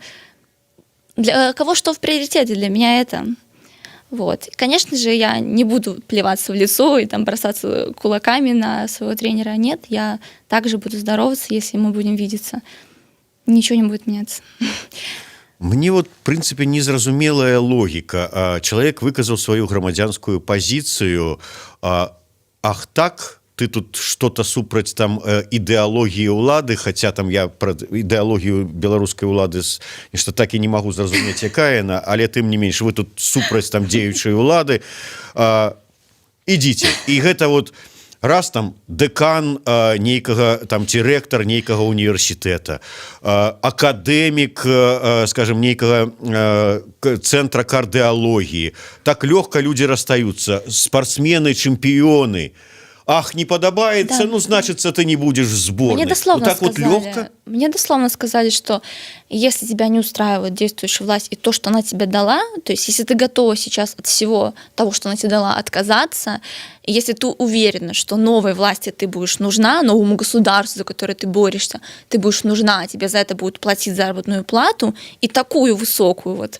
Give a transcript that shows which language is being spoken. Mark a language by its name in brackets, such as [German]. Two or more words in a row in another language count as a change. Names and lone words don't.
[Russian] Для кого что в приоритете, для меня это. Вот. Конечно же, я не буду плеваться в лицо и там бросаться кулаками на своего тренера. Нет, я также буду здороваться, если мы будем видеться. Ничего не будет меняться. [Belarusian] Мне вот, в прынцыпе, незразумелая логіка. Чалавек выказаў сваю грамадзянскую пазіцыю. Ах так, ты тут что-то супраць там ідэалогіі ўлады, хаця там я пра ідэалогію беларускай улады нешта так і не магу зразумець, якая яна, але тым не менш, вы тут супраць там дзеючай улады. Ідзіце. І гэта вот раз там дэкан нейкага там ці рэктар нейкага універсітэта, акадэмік, скажем, нейкага цэнтра кардыалогіі. Так лёгка людзі расстаюцца, спартсмены, чэмпіёны. [Russian] Ах, не подобается, да. Ну, значит, ты не будешь в сборной. Мне дословно вот так сказали, вот легко. Мне дословно сказали, что если тебя не устраивает действующая власть и то, что она тебе дала, то есть если ты готова сейчас от всего того, что она тебе дала, отказаться, и если ты уверена, что новой власти ты будешь нужна, новому государству, за которое ты борешься, ты будешь нужна, тебе за это будут платить заработную плату, и такую высокую вот...